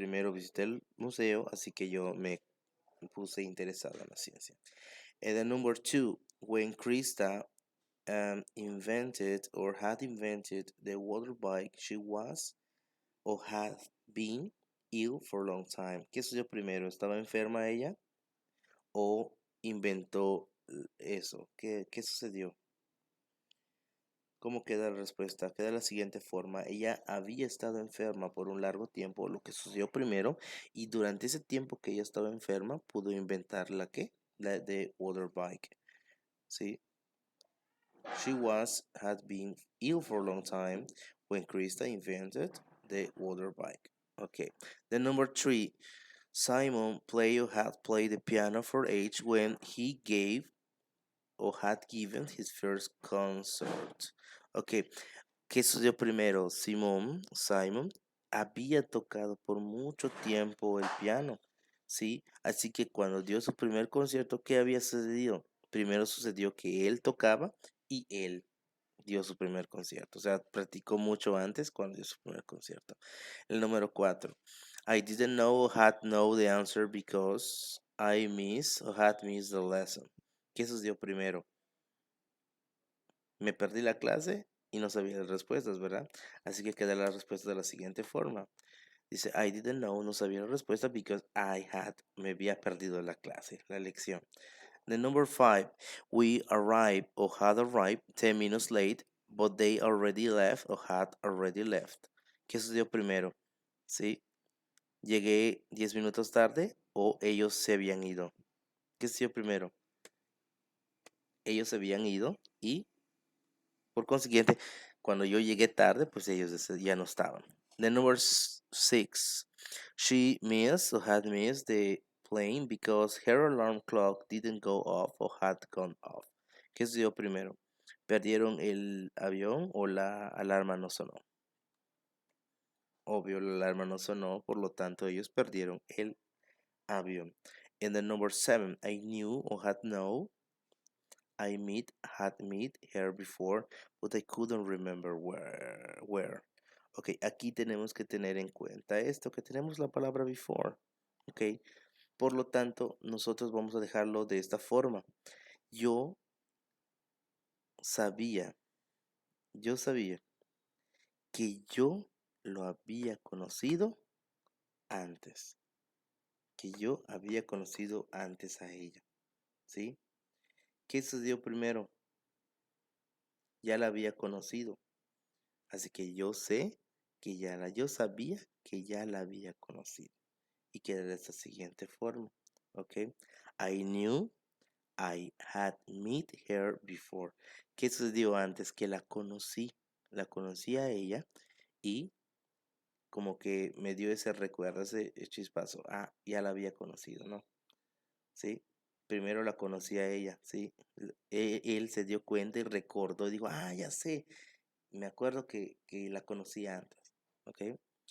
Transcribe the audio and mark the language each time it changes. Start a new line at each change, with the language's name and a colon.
Spanish: Primero visité el museo, así que yo me puse interesado en la ciencia.
English: And then number two, when Krista invented or had invented the water bike, she was or had been ill for a long time.
Spanish: ¿Qué sucedió primero? ¿Estaba enferma ella o inventó eso? ¿Qué sucedió? ¿Cómo queda la respuesta? Queda de la siguiente forma. Ella había estado enferma por un largo tiempo, lo que sucedió primero, y durante ese tiempo que ella estaba enferma, pudo inventar la que, la de water bike. ¿Sí?
English: She had been ill for a long time when Krista invented the water bike. Okay. Then number three, Simon had played the piano for age when he gave or had given his first concert.
Spanish: Okay. ¿Qué sucedió primero? Simon, había tocado por mucho tiempo el piano, ¿sí? Así que cuando dio su primer concierto, ¿qué había sucedido? Primero sucedió que él tocaba y él dio su primer concierto. O sea, practicó mucho antes cuando dio su primer concierto. El número 4.
English: I didn't know or had know the answer because I missed or had missed the lesson.
Spanish: ¿Qué sucedió primero? Me perdí la clase y no sabía las respuestas, ¿verdad? Así que queda la respuesta de la siguiente forma. Dice,
English: I didn't know,
Spanish: no sabía la respuesta because me había perdido la clase, la lección.
English: The number 5, we arrived or had arrived 10 minutes late, but they already left or had already left.
Spanish: ¿Qué sucedió primero? ¿Sí? ¿Llegué 10 minutos tarde o ellos se habían ido? ¿Qué sucedió primero? Ellos se habían ido y por consiguiente, cuando yo llegué tarde, pues ellos ya no estaban.
English: The number 6, she missed or had missed the plane because her alarm clock didn't go off or had gone off.
Spanish: ¿Qué sucedió primero? ¿Perdieron el avión o la alarma no sonó? Obvio, la alarma no sonó, por lo tanto ellos perdieron el avión.
English: And the number 7, I knew or had known had met her before, but I couldn't remember where.
Spanish: Ok, aquí tenemos que tener en cuenta esto, que tenemos la palabra before. Ok, por lo tanto, nosotros vamos a dejarlo de esta forma. Yo sabía, yo sabía que yo lo había conocido antes, que yo había conocido antes a ella, ¿sí? ¿Qué sucedió primero? Ya la había conocido. Así que yo yo sabía que ya la había conocido. Y queda de esta siguiente forma. ¿Ok?
English: I knew I had met her before.
Spanish: ¿Qué sucedió antes? Que la conocí. La conocí a ella y como que me dio ese recuerdo, ese chispazo. Ah, ya la había conocido, ¿no? ¿Sí? Primero la conocí a ella, ¿sí? Él se dio cuenta y recordó y dijo, ah, ya sé, me acuerdo que la conocía antes, ¿ok?